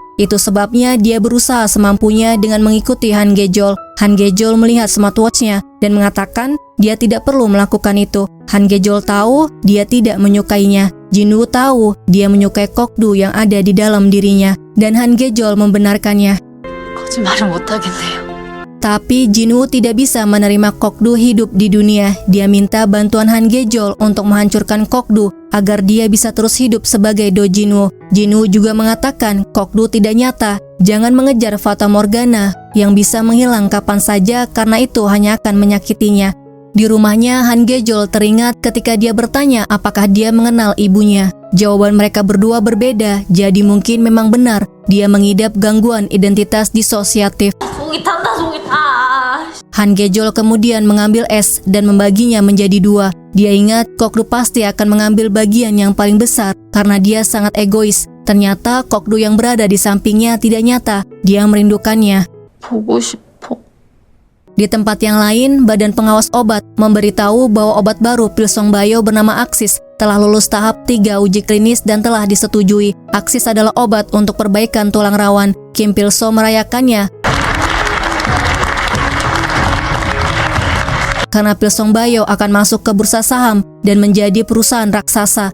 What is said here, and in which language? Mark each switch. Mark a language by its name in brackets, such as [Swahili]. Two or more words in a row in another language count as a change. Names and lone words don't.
[Indonesian] Itu sebabnya dia berusaha semampunya dengan mengikuti Han Gejol. Han Gejol melihat smartwatch-nya dan mengatakan dia tidak perlu melakukan itu. Han Gejol tahu dia tidak menyukainya. Jinwoo tahu dia menyukai Kokdu yang ada di dalam dirinya, dan Han Gejol membenarkannya. [Korean] 거짓말을 못하겠네요. [Indonesian] Tapi Jinwoo tidak bisa menerima Kokdu hidup di dunia. Dia minta bantuan Han Gejol untuk menghancurkan Kokdu agar dia bisa terus hidup sebagai Do Jinwoo. Jinwoo juga mengatakan Kokdu tidak nyata. Jangan mengejar Fata Morgana yang bisa menghilang kapan saja karena itu hanya akan menyakitinya. Di rumahnya, Han Gejol teringat ketika dia bertanya apakah dia mengenal ibunya. Jawaban mereka berdua berbeda, jadi mungkin memang benar dia mengidap gangguan identitas disosiatif. [Korean] 속이 탄다 속이 타. [Indonesian] Han Gejol kemudian mengambil es dan membaginya menjadi dua. Dia ingat Kokdu pasti akan mengambil bagian yang paling besar karena dia sangat egois. Ternyata Kokdu yang berada di sampingnya tidak nyata, dia merindukannya. [Korean] 보고 싶어. [Indonesian] Di tempat yang lain, Badan Pengawas Obat memberitahu bahwa obat baru Pilsongbayo bernama Aksis telah lulus tahap 3 uji klinis dan telah disetujui. Aksis adalah obat untuk perbaikan tulang rawan. Kim Pilso merayakannya karena Pilsongbayo akan masuk ke bursa saham dan menjadi perusahaan raksasa.